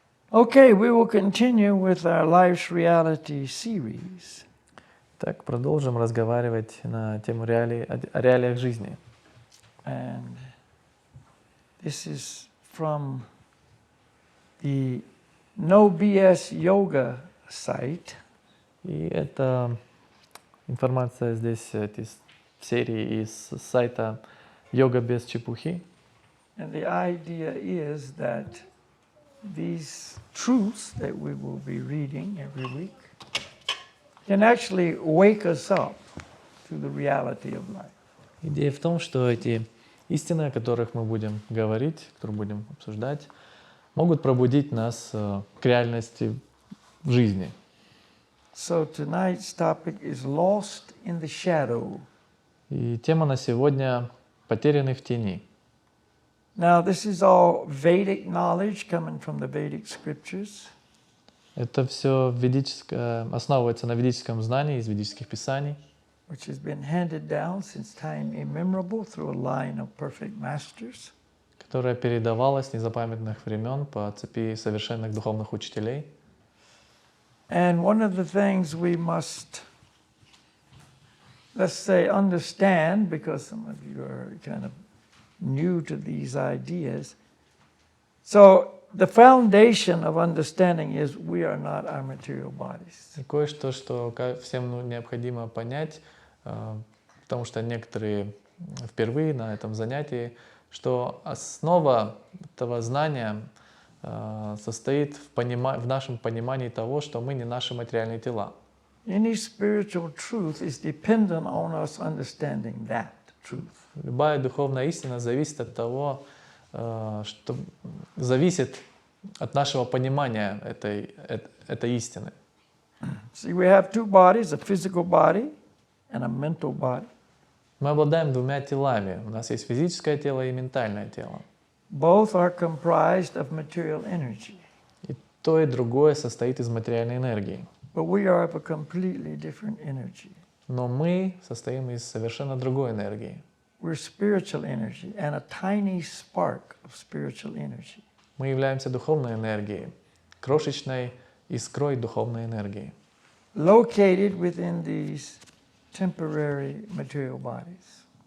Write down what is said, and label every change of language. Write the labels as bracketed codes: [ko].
[en] Okay, we will continue with our Life's Reality series. [ru] Так, продолжим разговаривать на тему реалий, о реалиях жизни. [en] And this is from the No BS Yoga site. [ru] И это информация здесь из серии из сайта «Йога без чепухи». [en] And the idea is that these truths that we will be reading every week can actually wake us up to the reality of life. [ru] Идея в том, что эти истины, о которых мы будем говорить, которые будем обсуждать, могут пробудить нас к реальности в жизни. [en] So tonight's topic is lost in the shadow. [ru] И тема на сегодня «Потерянные в тени». [en] Now, this is all Vedic knowledge coming from the Vedic scriptures. [ru] Это все основывается на ведическом знании из ведических писаний, [en] Which has been handed down since time immemorable through a line of perfect masters. [ru] которое передавалось с незапамятных времен по цепи совершенных духовных учителей. [en] And one of the things we must, let's say, understand, because some of you are kind of new to these ideas. So the foundation of understanding is we are not our material bodies. [ru] И кое-что, что всем необходимо понять, потому что некоторые впервые на этом занятии, что основа этого знания состоит в нашем понимании того, что мы не наши материальные тела. [en] Any spiritual truth is dependent on us understanding that truth. [ru] Любая духовная истина зависит от того, что зависит от нашего понимания этой истины. [en] See, we have two bodies, a physical body and a mental body. [ru] Мы обладаем двумя телами. У нас есть физическое тело и ментальное тело. [en] Both are comprised of material energy. [ru] И то, и другое состоит из материальной энергии. [en] But we are of a completely different energy. [ru] Но мы состоим из совершенно другой энергии. [en] We're spiritual energy and a tiny spark of spiritual energy. [ru] Мы являемся духовной энергией, крошечной искрой духовной энергии, [en] Located within these temporary material bodies.